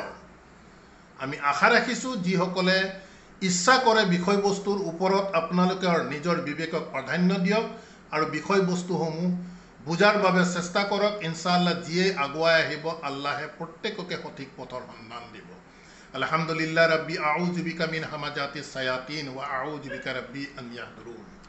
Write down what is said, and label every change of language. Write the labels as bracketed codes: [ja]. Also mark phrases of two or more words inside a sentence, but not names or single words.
[as] আমি আশা ৰাখিছোঁ যিসকলে ইচ্ছা কৰে বিষয়বস্তুৰ ওপৰত আপোনালোকে নিজৰ বিবেকক প্ৰাধান্য দিয়ক আৰু বিষয়বস্তুসমূহ বুজাৰ বাবে চেষ্টা কৰক। ইনশাআল্লাহ যিয়ে আগুৱাই আহিব আল্লাহে প্ৰত্যেককে সঠিক পথৰ সন্ধান দিব। [ar] الحمد لله رب أعوذ بك من همزات الشياطين وأعوذ بك رب أن يحضرون.